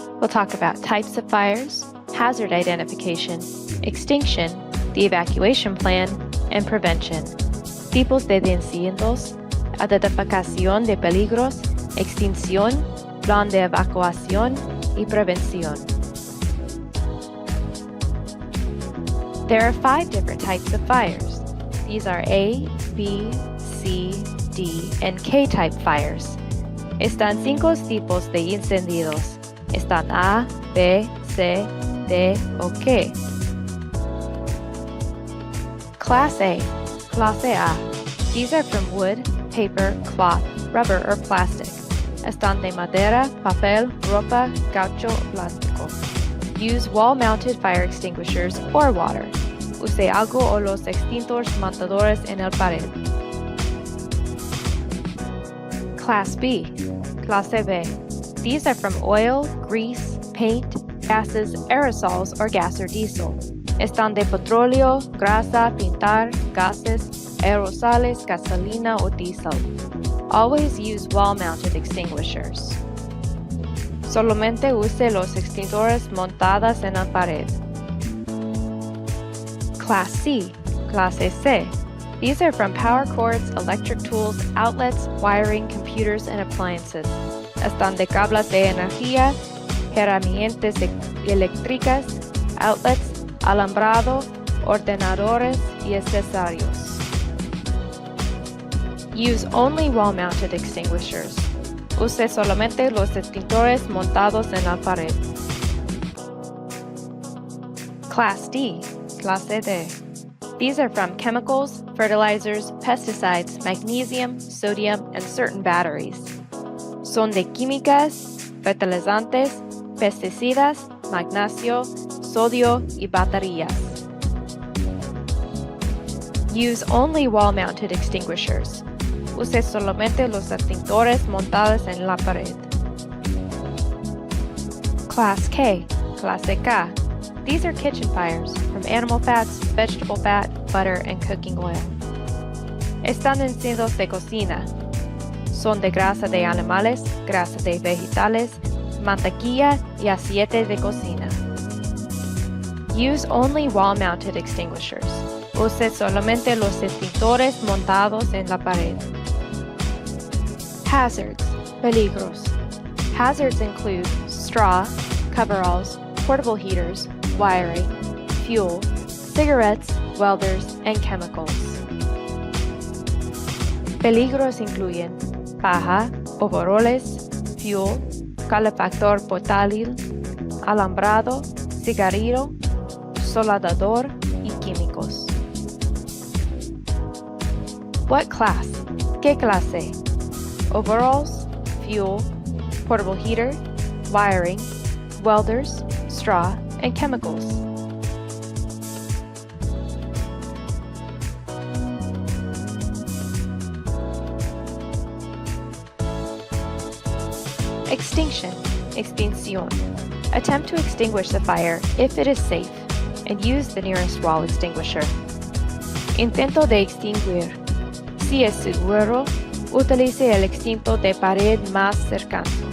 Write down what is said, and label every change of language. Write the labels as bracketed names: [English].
[English] We'll talk about types of fires, hazard identification, extinction, the evacuation plan, and prevention. [Spanish] Tipos de incendios, identificación de peligros, extinción, plan de evacuación y prevención. [English] There are 5 different types of fires. These are A, B, C, D, and K-type fires. [Spanish] Están 5 tipos de incendios. Están A, B, C, D, o K. [English] Class A, Clase A. These are from wood, paper, cloth, rubber, or plastic. [Spanish] Están de madera, papel, ropa, caucho, plástico. [English] Use wall-mounted fire extinguishers or water. [Spanish] Use algo o los extintores montadores en el pared. [English] Class B, Clase B. These are from oil, grease, paint, gases, aerosols, or gas or diesel. [Spanish] Están de petróleo, grasa, pintar, gases, aerosoles, gasolina, o diesel. [English] Always use wall-mounted extinguishers. [Spanish] Solamente use los extintores montados en la pared. [English] Class C, Clase C. These are from power cords, electric tools, outlets, wiring, computers, and appliances. [Spanish] Están de cables de energía, herramientas eléctricas, outlets, alambrado, ordenadores, y accesorios. [English] Use only wall-mounted extinguishers. [Spanish] Use solamente los extintores montados en la pared. [English] Class D, Clase D. These are from chemicals, fertilizers, pesticides, magnesium, sodium, and certain batteries. [Spanish] Son de químicas, fertilizantes, pesticidas, magnesio, sodio, y baterías. [English] Use only wall-mounted extinguishers. [Spanish] Use solamente los extintores montados en la pared. [English] Class K, Clase K. These are kitchen fires from animal fats, vegetable fat, butter, and cooking oil. [Spanish] Están incendios de cocina. Son de grasa de animales, grasa de vegetales, mantequilla, y aceite de cocina. [English] Use only wall-mounted extinguishers. [Spanish] Use solamente los extintores montados en la pared. [English] Hazards, peligros. Hazards include straw, coveralls, portable heaters, wiring, fuel, cigarettes, welders, and chemicals. [Spanish] Peligros incluyen paja, overoles, fuel, calefactor portátil, alambrado, cigarrillo, soldador, y químicos. [English] What class? ¿Qué clase? Overalls, fuel, portable heater, wiring, welders, straw, and chemicals. Extinction, extinción. Attempt to extinguish the fire if it is safe, and use the nearest wall extinguisher. [Spanish] Intento de extinguir. Si es seguro, utilice el extintor de pared más cercano.